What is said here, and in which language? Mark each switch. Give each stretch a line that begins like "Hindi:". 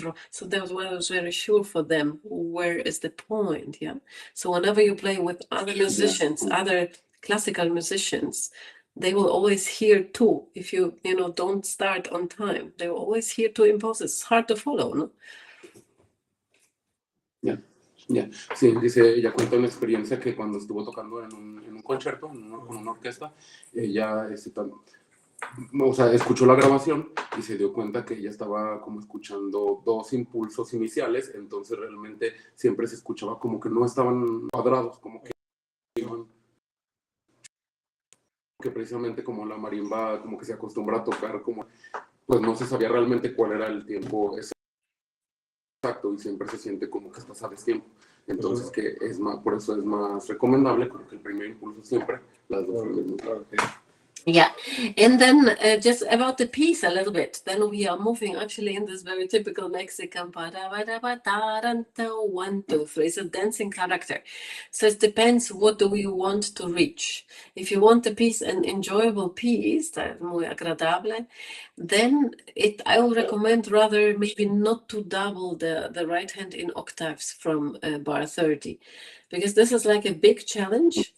English: So that was why I was very sure for them. Where is the point? Yeah. So whenever you play with other musicians, other classical musicians, they will always hear two. If you don't start on time, they will always hear two impulses. It's hard to follow, ¿no?
Spanish: Ya. Sí, dice, ella cuenta una experiencia que cuando estuvo tocando en un concierto, con una orquesta, ella escuchó la grabación y se dio cuenta que ella estaba como escuchando dos impulsos iniciales, entonces realmente siempre se escuchaba como que no estaban cuadrados, como que iban, que precisamente como la marimba como que se acostumbra a tocar, como pues no se sabía realmente cuál era el tiempo exacto y siempre se siente como que estás a destiempo. Entonces que es más, por eso es más recomendable como que el primer impulso siempre las dos.
English: Yeah, and then just about the piece a little bit. Then we are moving actually in this very typical Mexican 1, 2, 3. It's a dancing character, so it depends what do we want to reach. If you want the piece an enjoyable piece,
Spanish: muy agradable,
English: then I will recommend rather maybe not to double the right hand in octaves from bar 30, because this is like a big challenge.